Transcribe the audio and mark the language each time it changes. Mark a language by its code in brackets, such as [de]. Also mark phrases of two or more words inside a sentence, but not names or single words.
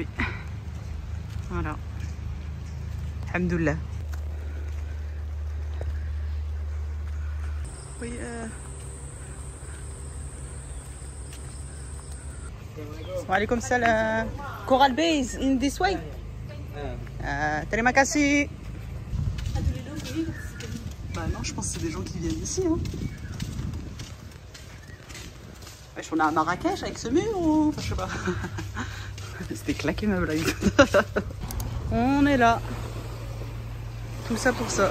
[fr] Voilà. Alhamdoulilah. Oui, [ar] وعليكم السلام. [en] Coral Bay is in this way. [ms] Terima kasih. [fr] Bah non, je pense que c'est des gens qui viennent ici. Hein. On est à Marrakech avec ce mur ou... Enfin, je sais pas. C'était claqué ma blague. On est là. Tout ça pour ça.